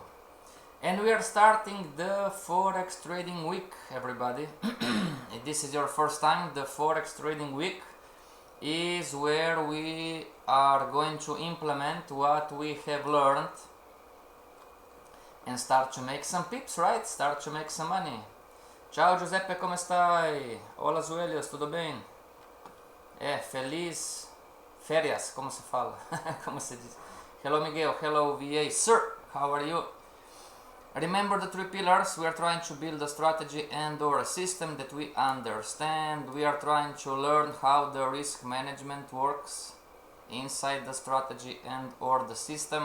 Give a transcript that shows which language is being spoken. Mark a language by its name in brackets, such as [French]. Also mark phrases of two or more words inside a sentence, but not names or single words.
[English] And we are starting the Forex trading week, everybody. If this is your first time, the Forex trading week is where we are going to implement what we have learned and start to make some pips, right? Start to make some money. [Italian] Ciao Giuseppe, come stai? [Spanish] Hola Zuelios, [Portuguese] tudo bem? Feliz férias, como se fala? Como se diz? [English] Hello Miguel, hello VA, sir, how are you? Remember the three pillars. We are trying to build a strategy and or a system that we understand. We are trying to learn how the risk management works inside the strategy and or the system.